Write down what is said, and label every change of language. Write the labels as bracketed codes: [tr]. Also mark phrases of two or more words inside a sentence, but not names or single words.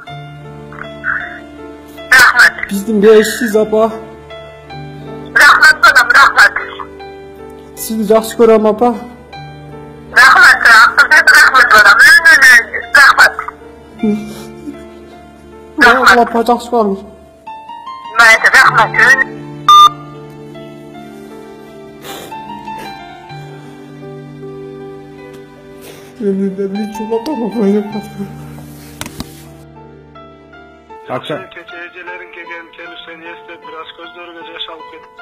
[ky] Биздин бешсиз, апа. Рахмат. Сизди жакшы көрөм, апа. Рахмат. [kk] Мақұл апа, жақсы көреміз. [uz] Mayli, rahmat. Kecha ejelerin kelgan kelishini eslab biraz ko'zlariga yosh olib ketdi.